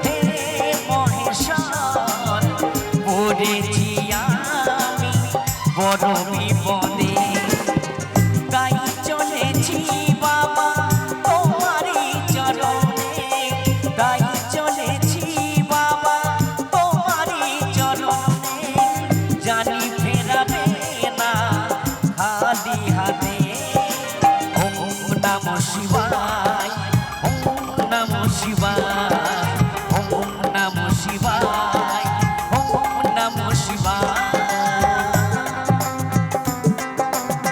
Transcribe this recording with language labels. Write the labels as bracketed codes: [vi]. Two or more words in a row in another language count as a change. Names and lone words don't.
[bn] হে মহেশ্বর, পড়েছি আমি বড় বিপদে, তাই চলেছি বাবা তোমারি চরণে, তাই চলেছি বাবা তোমারি চরণে, জানি ফেরাবে না খালি হাতে। [sa] ওম নমঃ শিবায়, ওম নমঃ শিবায়, ওম নমঃ শিবায়, ওম নমঃ শিবায়।